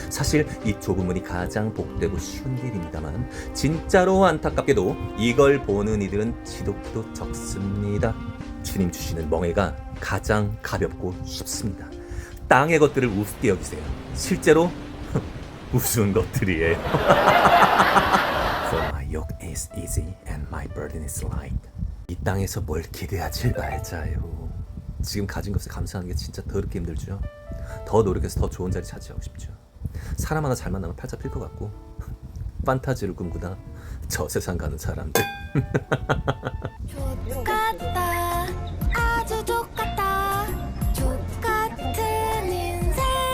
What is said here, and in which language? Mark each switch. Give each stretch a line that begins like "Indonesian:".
Korean: 사실 이 좁은 문이 가장 복되고 쉬운 길입니다만 진짜로 안타깝게도 이걸 보는 이들은 지독히도 적습니다. 주님 주시는 멍에가 가장 가볍고 쉽습니다. 땅의 것들을 우습게 여기세요. 실제로 우스운 것들이에요.
English: For my yoke is easy and my burden is light.
Korean: 이 땅에서 뭘 기대하지 말자요. 지금 가진 것에 감사하는 게 진짜 더럽게 힘들죠. 더 노력해서 더 좋은 자리 차지하고 싶죠. 사람 하나 잘 만나면 팔자 필 것 같고 판타지를 꿈꾸다 저 세상 가는 사람들. 좋겠다 아주 좋겠다 좋같은 인생.